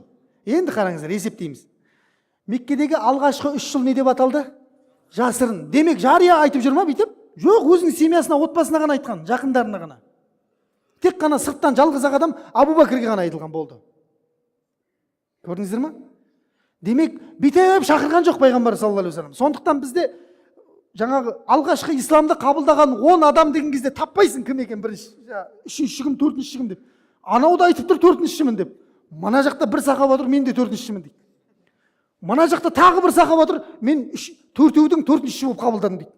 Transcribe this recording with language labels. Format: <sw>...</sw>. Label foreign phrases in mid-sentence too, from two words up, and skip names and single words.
<kk>Енді қараңыздар, есептейміз. Меккедегі алғашқы 3 жыл не деп аталды? Жасырын. Демек жария айтып жүр ма бүйтіп? Жоқ, өзінің семьясына, отбасына ғана айтқан, жақындарына ғана. Тек қана сырттан жалғыз адам Абу Бәкірге ғана айтылған болды. Көрдіңіздер ма? Демек бүйтіп шақырған жоқ пайғамбар</kk> <ar>صلى الله عليه وسلم.</ar> <kk>Сондықтан бізде жаңағы алғашқы исламды қабылдаған 10 адам деген кезде таппайсың кім екен, бірінші, үшінші кім, төртінші кім деп. Анау да айтып тұр төртіншімін деп. Мына жақта бір сахаба тұр, мен де төртіншімін дейді. Мына жақта тағы бір сахаба тұр, мен төртеудің төртінші болып қабылдадым дейді.</kk>